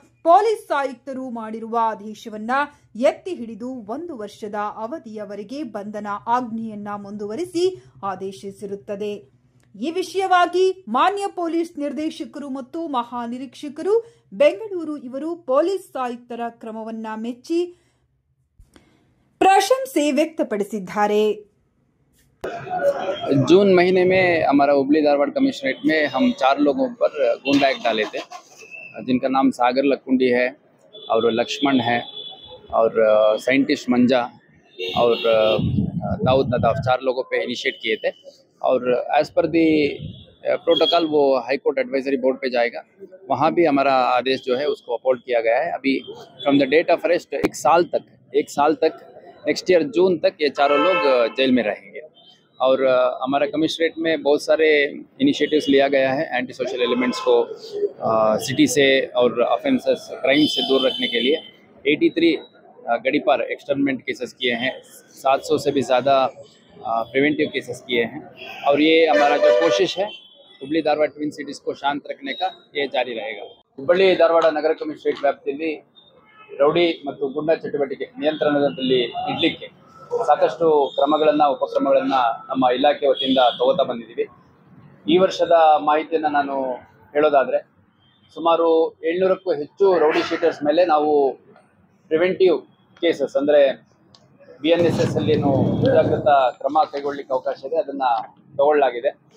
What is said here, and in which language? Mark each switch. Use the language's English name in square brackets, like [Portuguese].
[Kannada] Police ಆಯುಕ್ತರು ಮಾಡಿರುವ ಆದೇಶವನ್ನ ಎತ್ತಿ ಹಿಡಿದು 1 ವರ್ಷದ ಅವಧಿಯವರೆಗೆ ಬಂಧನ ಆಜ್ಞೆಯನ್ನ ಮುಂದುವರಿಸಿ ಆದೇಶಿಸಿರುತ್ತದೆ. ಈ ವಿಷಯವಾಗಿ ಮಾನ್ಯ ಪೊಲೀಸ್ ನಿರ್ದೇಶಕರು ಮತ್ತು ಮಹಾನಿರೀಕ್ಷಕರು ಬೆಂಗಳೂರು ಇವರು ಪೊಲೀಸ್ ಆಯುಕ್ತರ ಕ್ರಮವನ್ನ ಮೆಚ್ಚಿ ಪ್ರಶಂಸೆ ವ್ಯಕ್ತಪಡಿಸಿದ್ದಾರೆ. [Hindi] जून महीने में हमारा हुबली धारवाड़ कमिश्नरेट में हम 4 लोगों पर गुंडा एक्ट डाले थे, जिनका नाम सागर लकुंडी है और लक्ष्मण है और साइंटिस्ट मंजा और दाऊद नदाफ, 4 लोगों पे इनिशिएट किए थे। और एज पर दी प्रोटोकॉल वो हाई कोर्ट एडवाइजरी बोर्ड पे जाएगा, वहाँ भी हमारा आदेश जो है उसको अपहोल्ड किया गया है। अभी from the date of arrest एक साल तक नेक्स्ट ईयर जून तक ये चारों लोग जेल में रहेंगे। और हमारा कमिश्नरेट में बहुत सारे इनिशिएटिव्स लिया गया है एंटी सोशल एलिमेंट्स को सिटी से और ऑफेंसेस क्राइम से दूर रखने के लिए। 83 गड़ीपार एक्सटर्नमेंट केसेस किए हैं, 700 से भी ज़्यादा प्रिवेंटिव केसेस किए हैं। और ये हमारा जो कोशिश है हुबली धारवाड़ ट्विन सिटीज़ को शांत रखने का, ये जारी रहेगा। [Kannada] हुबली धारवाड़ नगर कमिश्नरेट ವ್ಯಾಪ್ತಿಯಲ್ಲಿ ರೌಡಿ ಮತ್ತು ಗುಂಡಾ ಚಟುವಟಿಕೆ ನಿಯಂತ್ರಣದಲ್ಲಿ ಇಡಲಿಕ್ಕೆ ಸಾಕಷ್ಟು ಉಪಕ್ರಮಗಳನ್ನು ನಮ್ಮ ಇಲಾಖೆ ವತಿಯಿಂದ ತಗೋತಾ ಬಂದಿದ್ದೀವಿ. ಈ ವರ್ಷದ ಮಾಹಿತಿಯನ್ನು ನಾನು ಹೇಳೋದಾದರೆ, ಸುಮಾರು 700ಕ್ಕೂ ಹೆಚ್ಚು ರೌಡಿ ಶೀಟರ್ಸ್ ಮೇಲೆ ನಾವು ಪ್ರಿವೆಂಟಿವ್ ಕೇಸಸ್ ಅಂದರೆ BNSS ಅಲ್ಲಿ ಏನು ಮುಂಜಾಗ್ರತಾ ಕ್ರಮ ಕೈಗೊಳ್ಳಲಿಕ್ಕೆ ಅವಕಾಶ ಇದೆ ಅದನ್ನು ತಗೊಳ್ಳಲಾಗಿದೆ.